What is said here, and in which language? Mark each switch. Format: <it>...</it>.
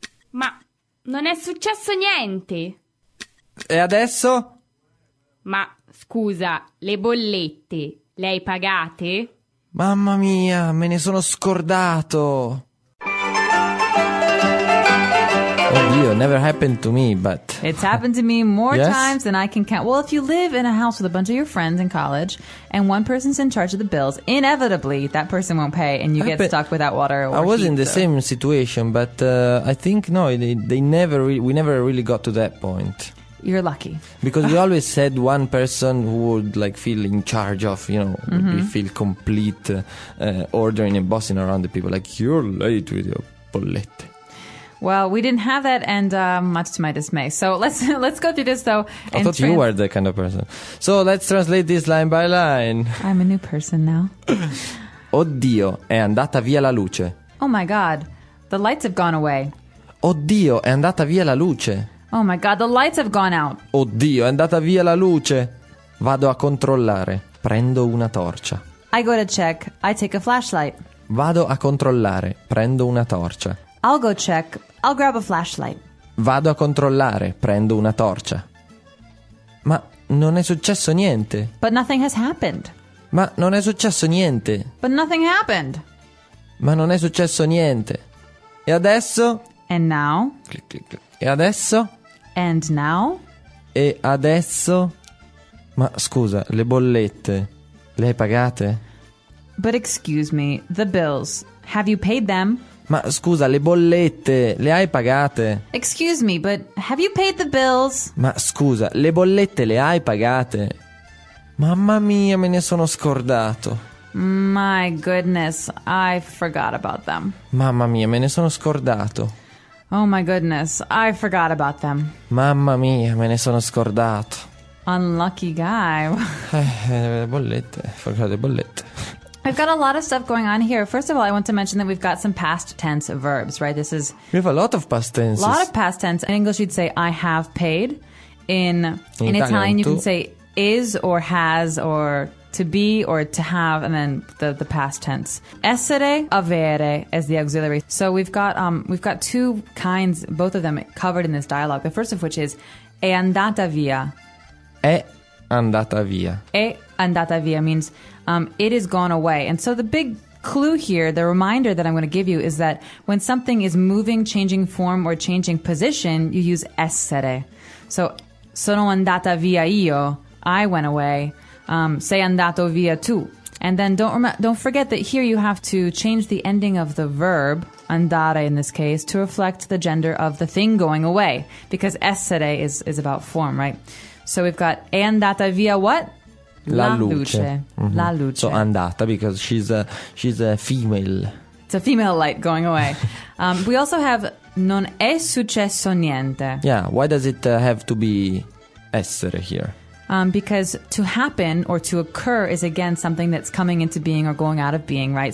<it>Ma non è successo niente! E adesso? Ma scusa, le bollette, le hai pagate? Mamma mia, me ne sono scordato! Oddio,</it> <en>never happened to me, but... It's happened to me more times than I can count. Well, if you live in a house with a bunch of your friends in college, and one person's in charge of the bills, inevitably, that person won't pay, and you get stuck without water or I was in the same situation, but I think, no, we never really got to that point. You're lucky. Because we always said one person who would, like, feel in charge of, you know, mm-hmm. feel complete ordering and bossing around the people. Like, you're late with your bollette. Well, we didn't have that, and much to my dismay. So let's go through this, though. I thought you were the kind of person. So let's translate this line by line. I'm a new person now.</en> <it>Oddio, è andata via la luce.</it> <en>Oh my God, the lights have gone away.</en> <it>Oddio, è andata via la luce.</it> <en>Oh my God, the lights have gone out.</en> <it>Oddio, è andata via la luce. Vado a controllare. Prendo una torcia.</it> <en>I go to check. I take a flashlight.</en> <it>Vado a controllare. Prendo una torcia.</it> <en>I'll go check. I'll grab a flashlight.</en> <it>Vado a controllare. Prendo una torcia. Ma non è successo niente.</it> <en>But nothing has happened.</en> <it>Ma non è successo niente.</it> <en>But nothing happened.</en> <it>Ma non è successo niente. E adesso?</it> <en>And now?</en> <it>Click, click, click. E adesso?</it> <en>And now?</en> <it>E adesso? Ma scusa, le bollette, le hai pagate?</it> <en>But excuse me, the bills. Have you paid them?</en> <it>Ma scusa, le bollette, le hai pagate?</it> <en>Excuse me, but have you paid the bills?</en> <it>Ma scusa, le bollette le hai pagate? Mamma mia, me ne sono scordato.</it> <en>My goodness, I forgot about them.</en> <it>Mamma mia, me ne sono scordato.</it> <en>Oh my goodness, I forgot about them.</en> <it>Mamma mia, me ne sono scordato.</it> <en>Unlucky guy.</en> <it>Le bollette,</it> <en>forgot</en> <it>le bollette.</it> <en>We've got a lot of stuff going on here. First of all, I want to mention that we've got some past tense verbs, right? This is... We have a lot of past tenses. A lot of past tense. In English, you'd say, I have paid. In Italian, you can say, is or has or to be or to have, and then the past tense. Essere, avere as the auxiliary. So we've got two kinds, both of them covered in this dialogue. The first of which is,</en> <it>è andata via. È andata via. È andata via</it> <en>means... it is gone away. And so the big clue here, the reminder that I'm going to give you, is that when something is moving, changing form, or changing position, you use essere.</en> <it>So, sono andata via io.</it> <en>I went away.</en> <it>Sei andato via tu.</it> <en>And then don't forget that here you have to change the ending of the verb, andare in this case, to reflect the gender of the thing going away. Because essere is about form, right? So we've got,</en> <it>è andata via</it> <en>what?</en> <it>La luce. Mm-hmm. La luce.</it> <en>So andata, because she's a female. It's a female light going away. we also have</en> <it>non è successo niente.</it> <en>Yeah, why does it have to be essere here? Because to happen or to occur is again something that's coming into being or going out of being, right?</en>